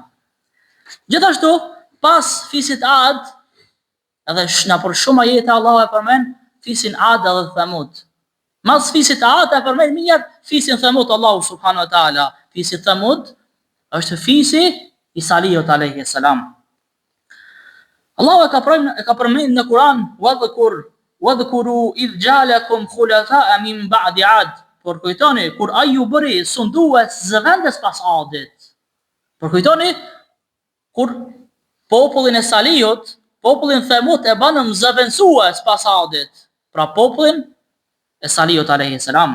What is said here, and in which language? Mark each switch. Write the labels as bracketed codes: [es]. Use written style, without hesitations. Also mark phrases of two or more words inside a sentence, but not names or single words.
[sq] Gjithashtu, pas fisit Ad, edhe na për shumë ajete Allahu e përmend fisin Ad dhe Thamud. Mas fisit Ad e përmend mirë fisin Thamud Allahu [ar] سبحانه وتعالى. [sq] Fisi Thamud është fisi I Salihut [ar] عليه السلام. [sq] Allahu e ka përmend në Kur'an [ar] واذكروا إذ جعلكم خلفاء من بعد عاد. [sq] Por kujtoni kur ai ju bëri sundues zëvendës pas Adit. Por kujtoni kur popullin e Salihut, popullin Thamud e banëm zëvendësues pas Adit. Pra popullin e Salihut [ar] عليه السلام.